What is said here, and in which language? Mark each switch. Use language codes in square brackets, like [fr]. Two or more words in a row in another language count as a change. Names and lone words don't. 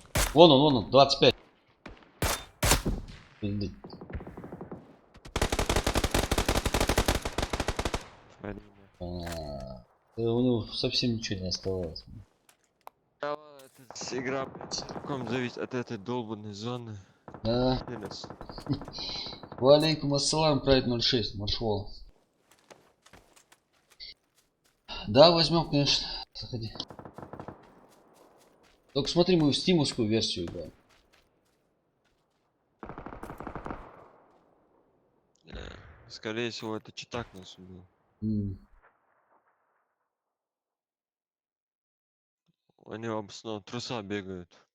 [ru] Вон он, 25. Блин, Смотри, у него совсем ничего не оставалось. игра, блядь, целиком зависит от этой долбанной зоны. Да. Минус. [ar] وعليكم السلام, [ru] Прайд 06, маршвол. Да, возьмем, конечно. Заходи. Только смотри, мы в стимовскую версию играем. Скорее всего, это читак нас убил. Они в основном труса бегают.